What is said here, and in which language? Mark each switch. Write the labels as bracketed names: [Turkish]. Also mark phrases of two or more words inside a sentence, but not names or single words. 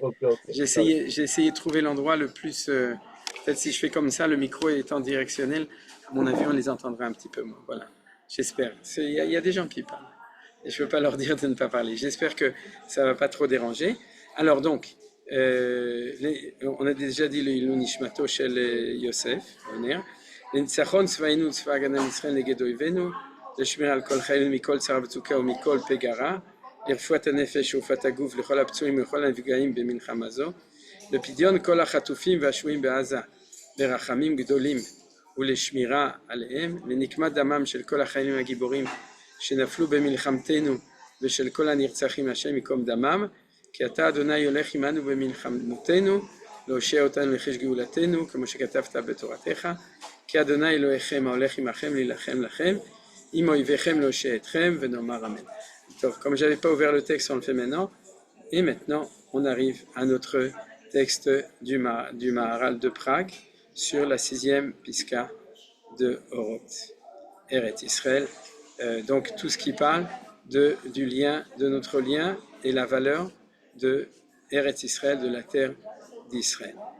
[French] J'ai essayé de trouver l'endroit le plus... peut-être si je fais comme ça, le micro étant directionnel, À mon avis, on les entendra un petit peu moins. Voilà, j'espère. Il y a des gens qui parlent. Et je ne veux pas leur dire de ne pas parler. J'espère que ça ne va pas trop déranger. Alors donc, on a déjà dit le [Hebrew] עילוי נשמתו [French] chez Yosef, [Hebrew] לניצחון צבאנו צבא הגנה לישראל נגד אויבינו, לשמירה על כל חיינו מכל צרה וצוקה ומכל פגרה, לרפואת הנפש ורפואת הגוף לכל הפצועים ולכל הנפגעים במלחמה זו, לפדיון כל החטופים והשבויים בעזה, לרחמים גדולים ולשמירה עליהם, לנקמת דמם של כל החיילים הגיבורים שנפלו במלחמתנו ושל כל הנרצחים השם ייקום דמם, כי אתה אדוני הולך עמנו במלחמתנו, להושיע אותנו לחיש גאולתנו, כמו שכתבת בתורתך, כי אדוני אלוהיכם ההולך עמכם להילחם לכם, עם אויביכם להושיע אתכם, ונאמר אמן. [French] Donc, comme je n'avais pas ouvert le texte, on le fait maintenant. Et maintenant, on arrive à notre texte du Maharal de Prague sur la 6e Piska de Oroth, Eretz Israël. Donc, tout ce qui parle du lien, de notre lien et la valeur de Eretz Israël, de la terre d'Israël.